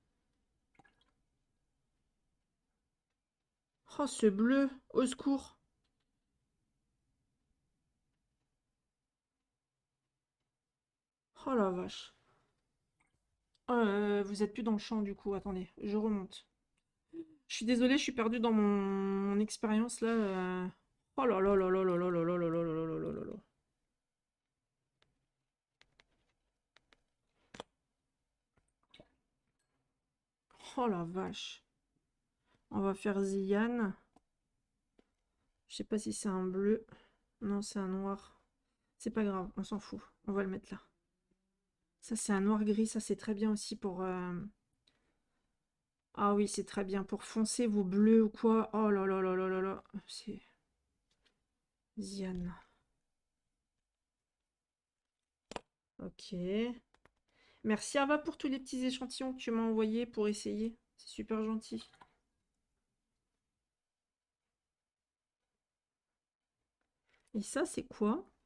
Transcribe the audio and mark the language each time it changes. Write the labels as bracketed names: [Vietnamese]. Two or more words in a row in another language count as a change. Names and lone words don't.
[French] Oh ce bleu. Au secours. Oh la vache. Vous êtes plus dans le champ du coup. Attendez, je remonte. Je suis désolée, je suis perdue dans mon expérience là. Oh là là là là là là là là là là là là là là là. Oh la vache. On va faire Ziane. Je sais pas si c'est un bleu. Non, c'est un noir. C'est pas grave, on s'en fout. On va le mettre là. Ça, c'est un noir gris. Ça, c'est très bien aussi pour... Ah oui, c'est très bien pour foncer vos bleus ou quoi. Oh là là là là là là. C'est Ziane. Ok. Merci Ava pour tous les petits échantillons que tu m'as envoyés pour essayer. C'est super gentil. Et ça, c'est quoi?